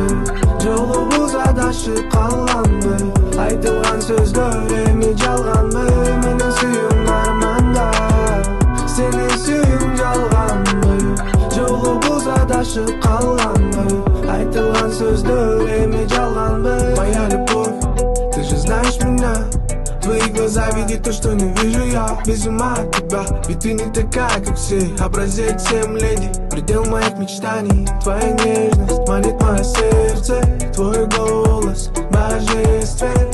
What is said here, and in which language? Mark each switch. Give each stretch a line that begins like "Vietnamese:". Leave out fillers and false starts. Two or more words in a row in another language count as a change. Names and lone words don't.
Kyrgyz: Жолубуз адашып калганбы? Айтылган сөздөр эми жалганбы? Менин сүйүм арманда, сенин сүйүң жалганбы? Жолубуз адашып калганбы? Айтылган сөздөр эми жалганбы?
Russian: Моя любовь, ты же знаешь меня. Твои глаза видят то, что не вижу я. Без ума от тебя, ведь ты не такая, как все. Образец всем леди, предел моих мечтаний. Твоя нежность манит мое сердце. Твой голос божествен.